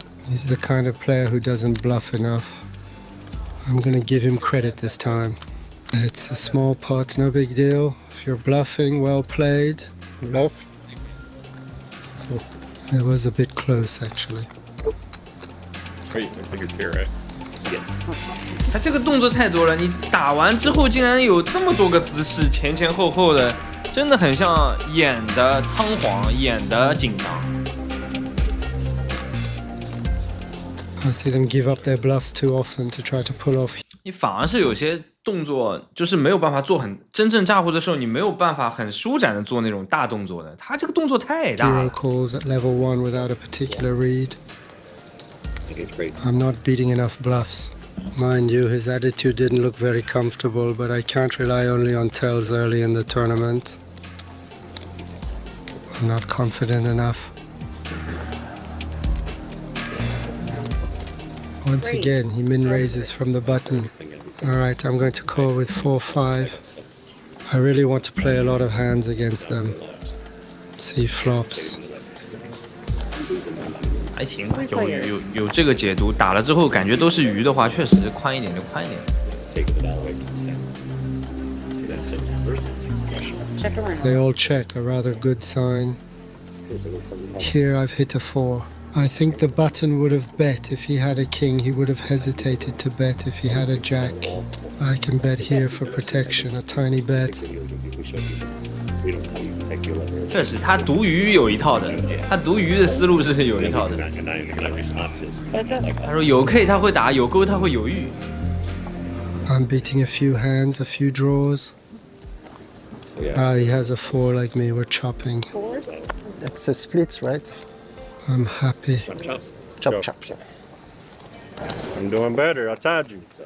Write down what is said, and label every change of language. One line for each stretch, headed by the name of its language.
English: He's the kind of player who doesn't bluff enough. I'm gonna give him credit this time. It's a small pot, no big deal. If you're bluffing, well played. Bluff. It was a bit close actually. I think it's here, right?
Chinese: 他这个动作太多了，你打完之后竟然有这么多个姿势，前前后后的，真的很像演的仓皇，演的紧张。
English: I see them give up their bluffs too often to try to pull off.
Chinese: 你反而是有些动作就是没有办法做很真正炸胡的时候，你没有办法很舒展的做那种大动作的。他这个动作太大
English: Hero
Chinese: 了。
English: calls at level 1 without a particular read. I think it's great. I'm not beating enough bluffs. Mind you, his attitude didn't look very comfortable, but I can't rely only on tells early in the tournament. I'm not confident enough. Once again, he min raises from the button. Alright, I'm going to call with 4-5. I really want to play a lot of hands against them. See flops.
Chinese: 还行，有这个解读，打了之后感觉都是鱼的话，确实宽一点就宽一点。
English: Taking it that way. That's it. Check around. They all check, a rather good sign. Here I've hit a 4. I think the button would have bet if he had a king. He would have hesitated to bet if he had a jack. I can bet here for protection, a tiny bet.
Chinese: 确实，他读鱼有一套的，他读鱼的思路是有一套的。他说有 K 他会打，有勾他会犹豫。
English: I'm beating a few hands, a few draws. Ah, he has a 4 like me. We're chopping. That's a split, right? I'm happy. Chop, chop, yeah. I'm doing better. I told you.